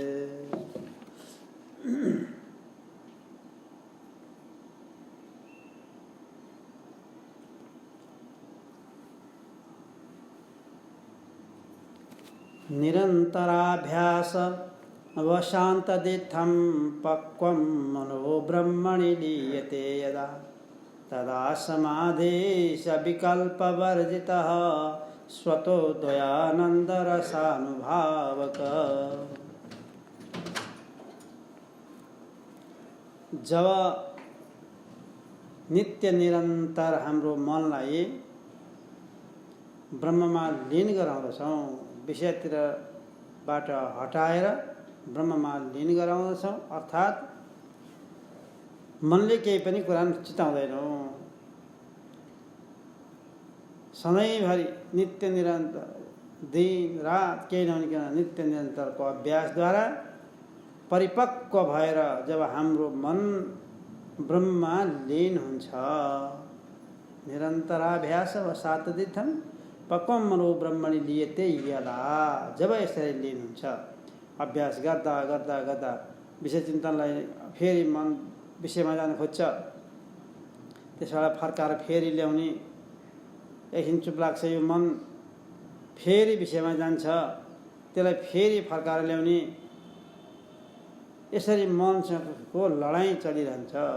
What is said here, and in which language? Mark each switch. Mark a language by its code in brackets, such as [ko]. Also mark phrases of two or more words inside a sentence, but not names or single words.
[sa] निरन्तराभ्यास अवशान्तदिठं पक्वं मनो ब्रह्मणि लीयते यदा तदा समाधेश विकल्पवर्जितः स्वतो द्वयानन्दरसानुभावक। [ne] जब नित्य निरन्तर हाम्रो मनलाई ब्रह्ममा लीन गराउँदछौँ, विषयतिरबाट हटाएर ब्रह्ममा लीन गराउँदछौँ, अर्थात् मनले केही पनि कुरा चिताउँदैनौँ। सधैँभरि नित्य निरन्तर दिन रात केही नभनिकन नित्य निरन्तरको अभ्यासद्वारा परिपक्व भएर जब हाम्रो मन ब्रह्ममा लीन हुन्छ, [sa] निरन्तराभ्यास अवसातदिठं पक्वं मनो ब्रह्मणि लीयते यदा, [ne] जब यसरी लीन हुन्छ, अभ्यास गर्दा गर्दा गर्दा विषय चिन्तनलाई फेरि मन विषयमा जान खोज्छ, त्यसबाट फर्काएर फेरि ल्याउने, एकछिन चुप लाग्छ यो मन, फेरि विषयमा जान्छ, त्यसलाई फेरि फर्काएर ल्याउने, यसरी मनसँगको लडाइँ चलिरहन्छ।